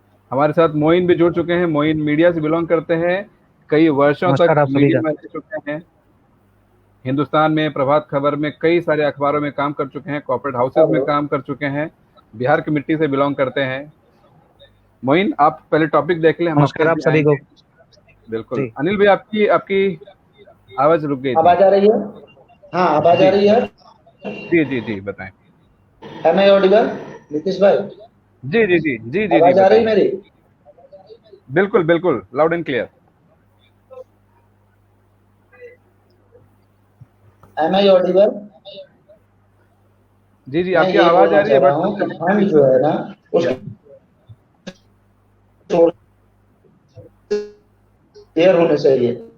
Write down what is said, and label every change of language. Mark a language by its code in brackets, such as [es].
[hi] हमारे साथ मोइन भी जुड़ चुके हैं। मोइन मीडिया से बिलोंग करते हैं, कई वर्षों तक मीडिया में रह चुके हैं, हिंदुस्तान में, प्रभात खबर में, कई सारे अखबारों में काम कर चुके हैं, कॉर्पोरेट हाउसेस में काम कर चुके हैं, बिहार की मिट्टी से बिलोंग करते हैं। मोइन, आप पहले टॉपिक देख लें। नमस्कार आप सभी को। बिल्कुल। अनिल भाई, आपकी आवाज रुक गई। आवाज आ रही है? हाँ, आवाज आ रही है। जी जी जी, बताएं। [en] Am I audible, Nitish भाई? [hi] जी जी जी जी जी, आवाज आ रही मेरी? बिल्कुल बिल्कुल, loud and clear. [en] Am I audible? [hi] जी जी, आपकी आवाज आ रही है, बट फंड जो है ना उसको क्लियर होने चाहिए।